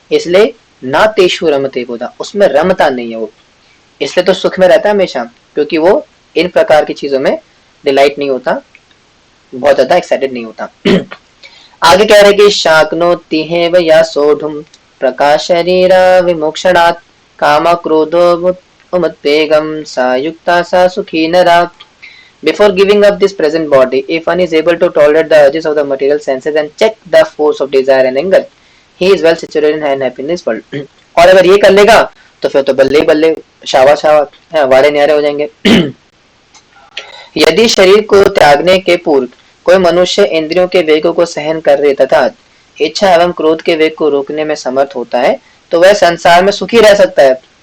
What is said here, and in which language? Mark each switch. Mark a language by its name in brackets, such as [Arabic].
[Hindi] इसलिए [Sanskrit] ना तेषु रमते बुधा, [Hindi] उसमें रमता नहीं है वो, इसलिए तो सुख में रहता है हमेशा, क्योंकि वो इन प्रकार की चीजों में डिलाइट नहीं होता, बहुत ज्यादा एक्साइटेड नहीं होता। आगे कह रहे कि [Sanskrit] शाक्नोति या सोढ़ुम प्रकाश शरीर विमोक्षणात् काम क्रोधो umutpegam sa yukta sa sukhi nara. [English] Before giving up this present body, if one is able to tolerate the urges of the material senses and check the force of desire and anger, he is well situated and happy in this world. [Hindi] और अगर ये कर लेगा तो फिर तो बल्ले बल्ले, शाबाश शाबाश, वारे न्यारे हो जाएंगे। यदि शरीर को त्यागने के पूर्व कोई मनुष्य इंद्रियों के वेगों को सहन कर रहे तथा इच्छा एवं क्रोध के वेग को रोकने में समर्थ होता है तो वह संसार में सुखी रह सकता है।